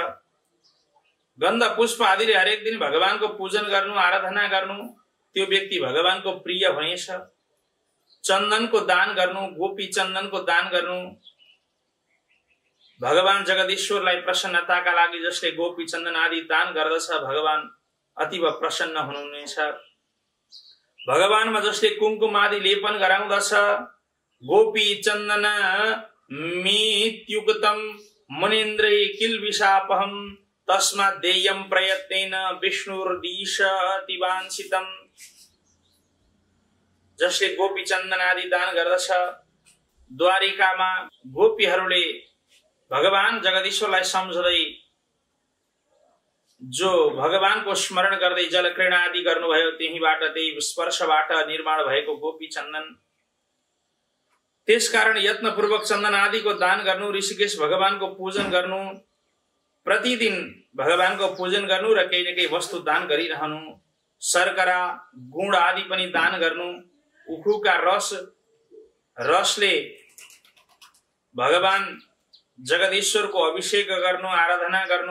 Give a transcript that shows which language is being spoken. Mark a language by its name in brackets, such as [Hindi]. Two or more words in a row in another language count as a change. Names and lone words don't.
[Nepali] गन्ध पुष्प आदिले हरेक दिन भगवानको पूजन गर्नु, आराधना गर्नु, त्यो व्यक्ति भगवानको प्रिय हुनेछ। चन्दनको दान गर्नु, गोपी चन्दनको दान गर्नु, भगवान जगदीश्वरलाई प्रसन्नताका लागि जसले गोपी चन्दन आदि दान गर्दछ भगवान अतीव प्रसन्न हुनुहुनेछ। भगवानमा जसले कुमकुम आदि लेपन गराउँदछ, [Sanskrit] गोपी चन्दन मित्युक्तम मुनिन्द्रै किल्बिषापहम तस्मात् देयं प्रयत्नेन विष्णुर्दिशति वाञ्छितं। [Nepali] जसले गोपी चन्दन आदि दान गर्दछ, द्वारिकामा गोपीहरूले भगवान जगदीश्वरलाई सम्झदै जो भगवानको स्मरण गर्दै जलक्रीडा आदि गर्नुभयो, त्यहीबाट त्यही स्पर्शबाट निर्माण भएको गोपी चन्दन, त्यसकारण यत्नपूर्वक चन्दन आदिको दान गर्नु, ऋषिकेश भगवानको पूजन गर्नु, प्रतिदिन भगवानको पूजन गर्नु र केही न केही वस्तु दान गरिरहनु, शर्करा गुण आदि पनि दान गर्नु, उखुका रसले भगवान जगदीश्वरको अभिषेक गर्नु, आराधना गर्नु।